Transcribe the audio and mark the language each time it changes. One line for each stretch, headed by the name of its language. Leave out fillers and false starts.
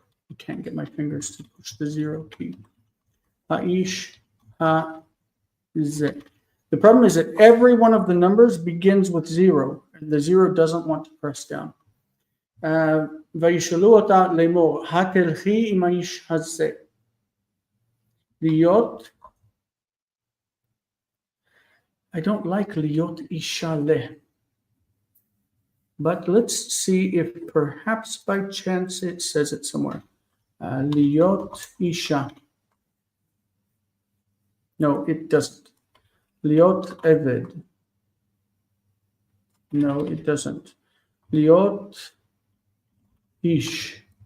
English: I can't get my fingers to push the 0 key.
Hebrew: Ha'ish hazeh.
English: The problem is that every one of the numbers begins with 0. And the 0 doesn't want to press down.
Hebrew: וישאלו אותה לאמור, התלכי עם האיש הזה.
English: להיות, I don't like
Hebrew: להיות אישה ל.
English: But let's see if perhaps by chance it says it somewhere.
Hebrew: להיות אישה.
English: No, it doesn't.
Hebrew: להיות עבד.
English: No, it doesn't.
Hebrew: להיות ish.